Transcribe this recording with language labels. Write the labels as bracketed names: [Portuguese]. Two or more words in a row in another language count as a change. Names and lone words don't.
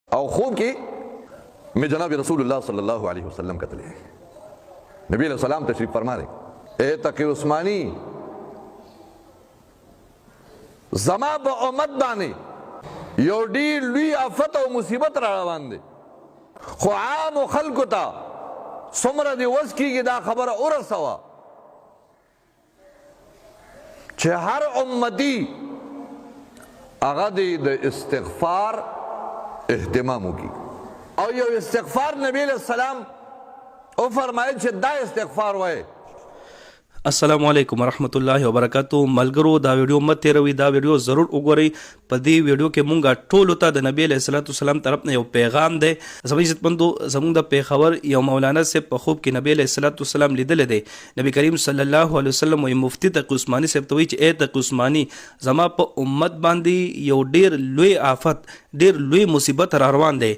[Pashto] او خوب کې [Urdu] میں جناب رسول اللہ [Arabic] صلی اللہ علیہ وسلم [Urdu] قتلے نبی [Arabic] علیہ السلام [Urdu] تشریف فرما رہے اے تقی عثمانی [Pashto] زما با امت بانے یو ډیر لوی آفت او مصیبت را روان دی خو عام خلکو ته څومره دی وس کېږي دا خبره ورسوه چې هر امتی هغه دی د استغفار اهتمام وکړي او یو استغفار نبی [Arabic] علیہ السلام [Pashto] او فرمایل چې دا استغفار وایي. [Arabic] السلام علیکم ورحمۃ اللہ وبرکاتہ. [Pashto] ملګرو دا ویډیو مت تیروي، دا ویډیو ضرور وګورئ. په دې ویډیو کې مونږه ټول ته د نبی [Arabic] علیہ الصلوۃ والسلام [Pashto] طرف نه یو پیغام دی. زموږ عزتمندو زموږ د پیښور یو مولانا صاحب په خوب کې نبی [Arabic] علیہ الصلوۃ والسلام [Pashto] لیدل دی. نبی کریم [Arabic] صلی الله علیه وسلم [Pashto] وی مفتی تقی عثمانی صاحب ته وی چې اے تقی عثمانی زما په امت باندې یو ډیر لوی آفت ډیر لوی مصیبت را روان دی.